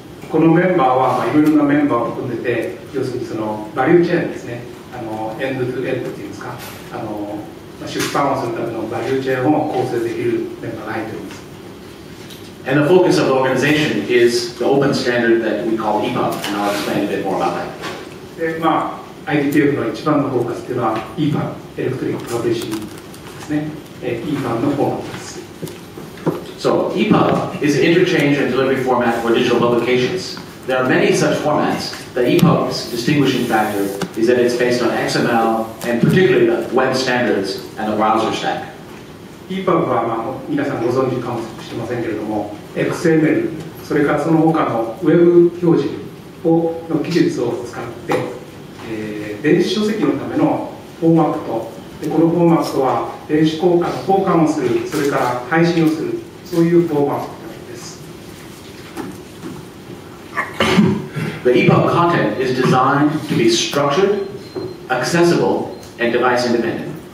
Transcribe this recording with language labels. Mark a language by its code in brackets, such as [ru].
[ja] このメンバーはいろいろなメンバーを含めて、要するにそのバリューチェーンですね、エンドトゥエンドっていうんですか、出版をするためのバリューチェーンを構成できるメンバーが入っております。 [en] And the focus of the organization is the open standard that we call EPUB, and I'll explain a bit more about that. [ja] で、IDPF の一番のフォーカスっていうのは EPUB、エレクトリックパブリッシングですね、EPUB のフォーマットです。 [en] So EPUB is an interchange and delivery format for digital publications. There are many such formats. The EPUB's distinguishing factor is that it's based on XML and particularly the web standards and the browser stack. [ja] EPUB は、皆さんご存知かもしれませんけれども、XML、それからその他のウェブ表示の技術を使って、電子書籍のためのフォーマット、でこのフォーマットは電子交換をする、それから配信をする、そういうフォーマットです。 [en] The EPUB content is designed to be structured, accessible, and device independent.